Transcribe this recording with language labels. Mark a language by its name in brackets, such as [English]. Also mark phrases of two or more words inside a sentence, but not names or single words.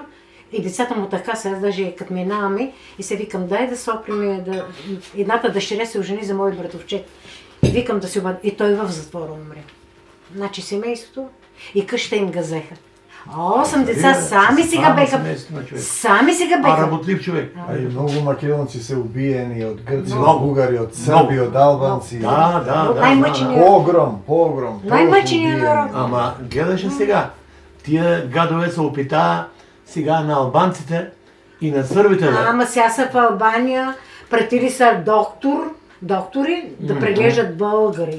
[Bulgarian] И децата му така сега, даже като минаваме и се викам, дай да соприме, едната дъщеря се ожени за мой братовчет. И викам да се обадя. И той в затвора умре. Значи семейството и къща им ga взеха. 8 деца сами сега беха. Сами сега А беха. работлив човек. [Macedonian] А и многу македонци се убиени од грци, од [Bulgarian] Много. [Macedonian] бугари, од срби, од албанци. Да. [Bulgarian] Най-мъченият. Погром. Най-мъченият народ. Ама гледаше сега. Тия гадове се опитаа сега на албанците и на сърбите да. Ама сега са в Албания, пратили са доктори да преглеждат българи.